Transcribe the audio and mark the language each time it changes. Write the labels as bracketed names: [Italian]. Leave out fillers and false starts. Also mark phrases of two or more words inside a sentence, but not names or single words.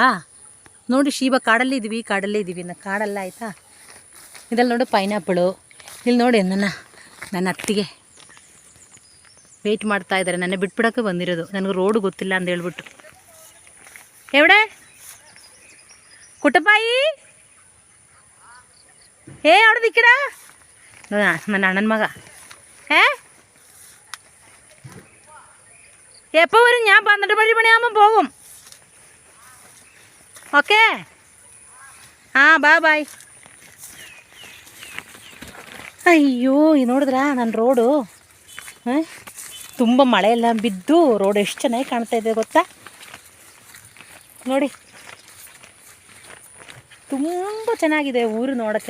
[Kannada] ನೋಡಿ ಶೀಬ, ಕಾಡಲ್ಲೇ ಇದ್ದೀವಿ, ಕಾಡಲ್ಲೇ ಇದ್ದೀವಿ. ಕಾಡಲ್ಲ ಆಯಿತಾ? ಇದರಲ್ಲಿ ನೋಡು ಪೈನಾಪಳು. ಇಲ್ಲಿ ನೋಡಿ, ನನ್ನ ಅತ್ತಿಗೆ ವೆಯ್ಟ್ ಮಾಡ್ತಾ ಇದ್ದಾರೆ. ನನ್ನ ಬಿಟ್ಬಿಡೋಕ್ಕೆ ಬಂದಿರೋದು. ನನಗೆ ರೋಡು ಗೊತ್ತಿಲ್ಲ ಅಂತ ಹೇಳ್ಬಿಟ್ಟು. [Malayalam] എവിടെ കുട്ടപ്പായി അവിടെ നിൽക്കടാ. ನನ್ನ അണ്ണൻ മക. എപ്പോൾ വരും? ഞാൻ 12 മണിയാകുമ്പോൾ പോകും. ഓക്കെ, [Kannada] ಬಾಯ್. ಅಯ್ಯೋ, ನೋಡಿದ್ರಾ ನನ್ನ ರೋಡು? ತುಂಬ ಮಳೆ ಎಲ್ಲ ಬಿದ್ದು ರೋಡ್ ಎಷ್ಟು ಚೆನ್ನಾಗಿ ಕಾಣ್ತಾ ಇದೆ ಗೊತ್ತಾ? ನೋಡಿ, ತುಂಬ ಚೆನ್ನಾಗಿದೆ ಊರು ನೋಡೋಕ್ಕೆ.